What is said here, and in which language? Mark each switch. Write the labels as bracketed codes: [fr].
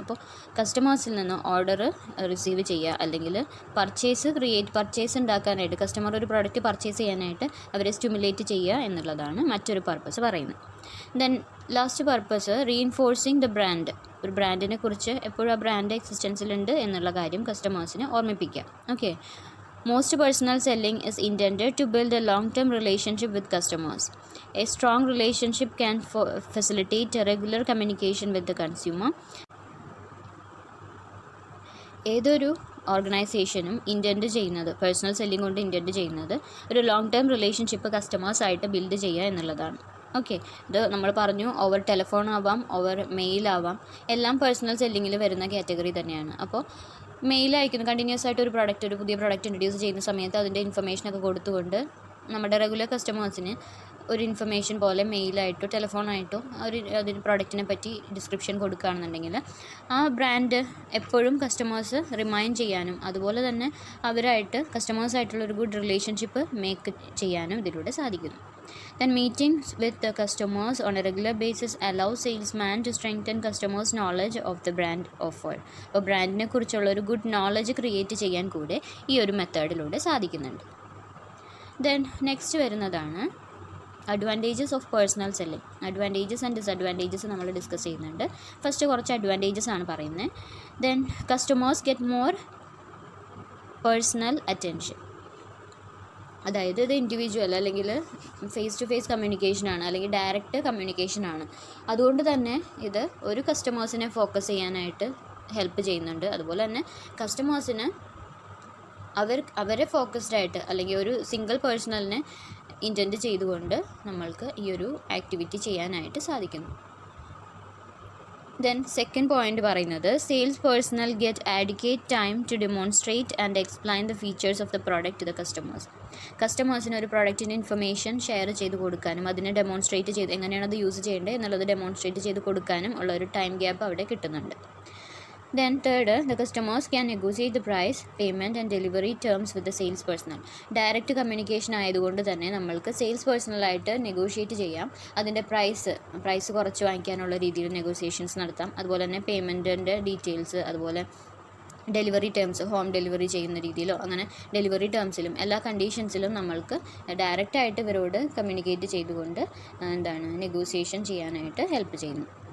[ml] അപ്പോൾ കസ്റ്റമേഴ്സിൽ നിന്ന് order receive ചെയ്യുക അല്ലെങ്കിൽ പർച്ചേസ് ഉണ്ടാക്കാനായിട്ട് കസ്റ്റമർ ഒരു പ്രോഡക്റ്റ് പർച്ചേസ് ചെയ്യാനായിട്ട് അവരെ സ്റ്റിമുലേറ്റ് ചെയ്യുക എന്നുള്ളതാണ് മറ്റൊരു പർപ്പസ് പറയുന്നത്. [en] Then last purpose reinforcing the brand. [ml] ഒരു ബ്രാൻഡിനെ കുറിച്ച് എപ്പോഴും ആ ബ്രാൻഡ് എക്സിസ്റ്റൻസിലുണ്ട് എന്നുള്ള കാര്യം കസ്റ്റമേഴ്സിനെ ഓർമ്മിപ്പിക്കുക. [en] Okay, most personal selling is intended to build a long-term relationship with customers. A strong relationship can facilitate a regular communication with the consumer. [ml] ഏതൊരു ഓർഗനൈസേഷനും ഇൻറ്റൻഡ് ചെയ്യുന്നത്, പേഴ്സണൽ സെല്ലിംഗ് കൊണ്ട് ഇൻറ്റൻഡ് ചെയ്യുന്നത് ഒരു ലോങ് ടേം റിലേഷൻഷിപ്പ് കസ്റ്റമേഴ്സായിട്ട് ബിൽഡ് ചെയ്യുക എന്നുള്ളതാണ്. Okay, ഇത് നമ്മൾ പറഞ്ഞു ഓവർ ടെലിഫോൺ ആവാം, ഓവർ മെയിൽ ആവാം, എല്ലാം പേഴ്സണൽ സെല്ലിങ്ങിൽ വരുന്ന കാറ്റഗറി തന്നെയാണ്. അപ്പോൾ മെയിൽ അയക്കുന്നു, കണ്ടിന്യൂസ് ആയിട്ട് ഒരു പുതിയ പ്രോഡക്റ്റ് ഇൻട്രൊഡ്യൂസ് ചെയ്യുന്ന സമയത്ത് അതിൻ്റെ ഇൻഫർമേഷനൊക്കെ കൊടുത്തുകൊണ്ട് നമ്മുടെ റെഗുലർ കസ്റ്റമേഴ്സിന് ഒരു ഇൻഫർമേഷൻ പോലെ മെയിലായിട്ടോ ടെലിഫോണായിട്ടോ അതിന് പ്രോഡക്റ്റിനെ പറ്റി ഡിസ്ക്രിപ്ഷൻ കൊടുക്കുകയാണെന്നുണ്ടെങ്കിൽ ആ ബ്രാൻഡ് എപ്പോഴും കസ്റ്റമേഴ്സ് റിമൈൻഡ് ചെയ്യാനും അതുപോലെ തന്നെ അവരായിട്ട് കസ്റ്റമേഴ്സായിട്ടുള്ളൊരു ഗുഡ് റിലേഷൻഷിപ്പ് മേക്ക് ചെയ്യാനും ഇതിലൂടെ സാധിക്കുന്നു. [en] Then meetings with the customers on a regular basis allow salesman to strengthen customers' knowledge of the brand offer. [ml] അപ്പോൾ ബ്രാൻഡിനെ കുറിച്ചുള്ള ഒരു ഗുഡ് നോളജ് ക്രിയേറ്റ് ചെയ്യാൻ കൂടെ ഈ ഒരു മെത്തേഡിലൂടെ സാധിക്കുന്നുണ്ട്. ദെൻ നെക്സ്റ്റ് വരുന്നതാണ് advantages of personal selling. Advantages and disadvantages നമ്മൾ ഡിസ്കസ് ചെയ്യുന്നുണ്ട്. ഫസ്റ്റ് കുറച്ച് അഡ്വാൻറ്റേജസ് ആണ് പറയുന്നത്. [en] Then customers get more personal attention. [ml] അതായത് ഇത് ഇൻഡിവിജ്വൽ അല്ലെങ്കിൽ ഫേസ് ടു ഫേസ് കമ്മ്യൂണിക്കേഷനാണ്, അല്ലെങ്കിൽ ഡയറക്റ്റ് കമ്മ്യൂണിക്കേഷനാണ്. അതുകൊണ്ട് തന്നെ ഇത് ഒരു കസ്റ്റമേഴ്സിനെ ഫോക്കസ് ചെയ്യാനായിട്ട് ഹെൽപ്പ് ചെയ്യുന്നുണ്ട്. അതുപോലെ തന്നെ കസ്റ്റമേഴ്സിന് അവരെ ഫോക്കസ്ഡ് ആയിട്ട് അല്ലെങ്കിൽ ഒരു സിംഗിൾ പേഴ്സണലിനെ ഇൻറ്റൻറ്റ് ചെയ്തുകൊണ്ട് നമ്മൾക്ക് ഈ ഒരു ആക്ടിവിറ്റി ചെയ്യാനായിട്ട് സാധിക്കുന്നു. [en] then second point [ml] പറയുന്നത് [en] Sales personal get adequate time to demonstrate and explain the features of the product to the customers. [ml] കസ്റ്റമേഴ്സിന് ഒരു പ്രോഡക്റ്റിൻ്റെ ഇൻഫർമേഷൻ ഷെയർ ചെയ്ത് കൊടുക്കാനും അതിനെ ഡെമോൺസ്ട്രേറ്റ് ചെയ്ത് എങ്ങനെയാണ് അത് യൂസ് ചെയ്യേണ്ടത് എന്നുള്ളത് ഡെമോൺസ്ട്രേറ്റ് ചെയ്ത് കൊടുക്കാനും ഉള്ള ഒരു ടൈം ഗ്യാപ്പ് അവിടെ കിട്ടുന്നുണ്ട്. [en] Then third, the customers can negotiate the price, payment and delivery terms with the sales personnel. [ml] Direct communication ആയതുകൊണ്ട് തന്നെ നമ്മൾക്ക് സെയിൽസ് പേഴ്സണലായിട്ട് നെഗോഷിയേറ്റ് ചെയ്യാം. അതിൻ്റെ പ്രൈസ് കുറച്ച് വാങ്ങിക്കാനുള്ള രീതിയിൽ നെഗോസിയേഷൻസ് നടത്താം. അതുപോലെ തന്നെ പേയ്മെൻറ്റിൻ്റെ ഡീറ്റെയിൽസ്, അതുപോലെ ഡെലിവറി ടേംസ്, ഹോം ഡെലിവറി ചെയ്യുന്ന രീതിയിലോ അങ്ങനെ ഡെലിവറി ടേംസിലും എല്ലാ കണ്ടീഷൻസിലും നമ്മൾക്ക് ഡയറക്റ്റായിട്ട് ഇവരോട് കമ്മ്യൂണിക്കേറ്റ് ചെയ്തുകൊണ്ട് നെഗോസിയേഷൻ ചെയ്യാനായിട്ട് ഹെൽപ്പ് ചെയ്യുന്നു.